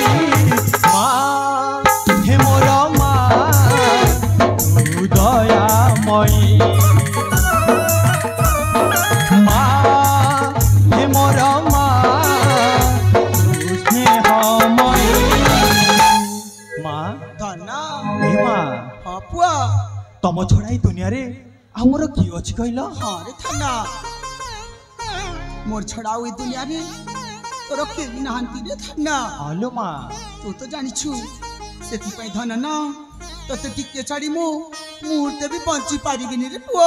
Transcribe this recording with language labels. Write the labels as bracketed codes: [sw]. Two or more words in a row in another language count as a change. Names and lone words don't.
[or] ମା ହେ ମୋର ମା ତୁ ଦୟାମୟୀ, ମା ହେ ମୋର ମା ତୁ ସ୍ନେହମୟୀ। মা ଧନ ଏ ମା ହଁ ପୁଅ। ତମ ଛଡା ଏଇ ଦୁନିଆରେ ଆମର କିଏ ଅଛି କହିଲ? ହଁ ରେ ଧନ। ମୋର ଛଡା ଆଉ ଏ ଦୁନିଆରେ ତୋର କେହି ନାହାନ୍ତି ରେ ଧନ। ଆଲୋ ମା ତୁ ତ ଜାଣିଛୁ, ସେଥିପାଇଁ ଧନ ନା ତତେ ଟିକେ ଛାଡି ମୁଁ ମୁହୂର୍ତ୍ତେ ବି ବଞ୍ଚି ପାରିବିନି ରେ ପୁଅ।